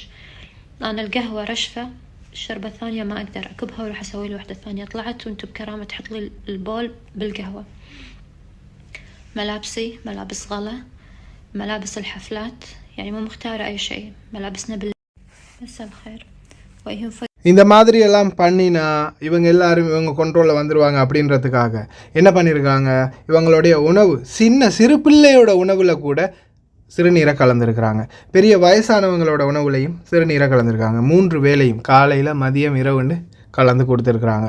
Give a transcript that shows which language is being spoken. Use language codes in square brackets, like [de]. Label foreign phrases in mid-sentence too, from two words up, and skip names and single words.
[ar] أنا القهوة رشفة، الشربة الثانية ما أقدر أكبها وراح أسوي لي واحدة ثانية. طلعت وانتو بكرامة تحط لي البول بالقهوة. ملابسي ملابس غلا، ملابس الحفلات، يعني مو مختارة أي شيء، ملابسنا مساء الخير. ويهم [ta] இந்த மாதிரி எல்லாம் பண்ணினா இவங்க எல்லாரும் இவங்க கண்ட்ரோலில் வந்துடுவாங்க அப்படின்றதுக்காக என்ன பண்ணியிருக்காங்க, இவங்களுடைய உணவு சிறு பிள்ளையோட உணவில் கூட சிறுநீரை கலந்துருக்கிறாங்க. பெரிய வயசானவங்களோட உணவுலையும் சிறுநீரை கலந்துருக்காங்க. 3 வேளையும் காலையில் மதியம் இரவுன்னு கலந்து கொடுத்துருக்குறாங்க.